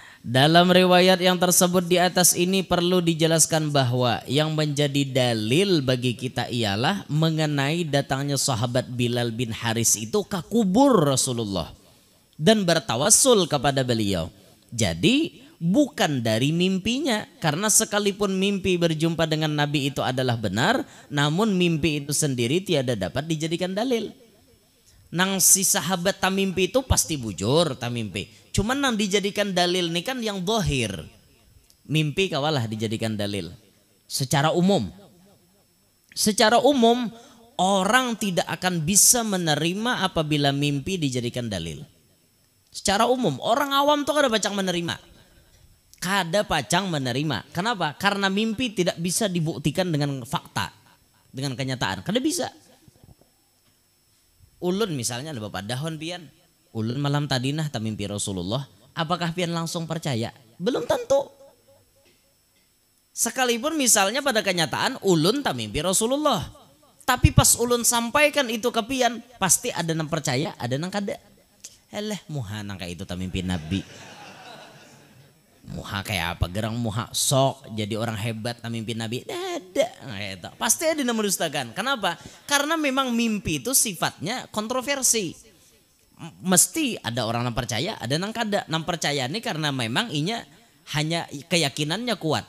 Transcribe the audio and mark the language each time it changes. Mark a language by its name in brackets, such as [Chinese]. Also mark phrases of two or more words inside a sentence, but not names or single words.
[Indonesian] Dalam riwayat yang tersebut di atas ini perlu dijelaskan bahwa yang menjadi dalil bagi kita ialah mengenai datangnya sahabat Bilal bin Haris itu ke kubur Rasulullah dan bertawassul kepada beliau. Jadi bukan dari mimpinya, karena sekalipun mimpi berjumpa dengan Nabi itu adalah benar, namun mimpi itu sendiri tiada dapat dijadikan dalil. [Banjar] Nang si sahabat tamimpi itu pasti bujur tamimpi. [Indonesian] Cuman nang dijadikan dalil ini kan yang dohir. [Banjar] Mimpi kawalah dijadikan dalil. [Indonesian] Secara umum. Secara umum orang tidak akan bisa menerima apabila mimpi dijadikan dalil. [Banjar] Secara umum orang awam tuh kada pacang menerima. Kada pacang menerima. Kenapa? [Indonesian] Karena mimpi tidak bisa dibuktikan dengan fakta. Dengan kenyataan. Kada bisa. [Banjar] Ulun misalnya ada bapak dahon pian, ulun malam tadi nah tamimpi Rasulullah, apakah pian langsung percaya? [Indonesian] Belum tentu. Sekalipun misalnya pada kenyataan ulun tamimpi Rasulullah, tapi pas ulun sampaikan itu ke pian, pasti ada yang percaya, ada yang kada. [Banjar] Eleh muha nang kayak itu tamimpi Nabi. Muha kayak apa? Gerang muha sok jadi orang hebat mimpi Nabi. [Indonesian] Ada. Pasti ada yang mendustakan. Kenapa? Karena memang mimpi itu sifatnya kontroversi. Mesti ada orang yang percaya, ada yang kada. Yang percaya ini karena memang inya hanya keyakinannya kuat.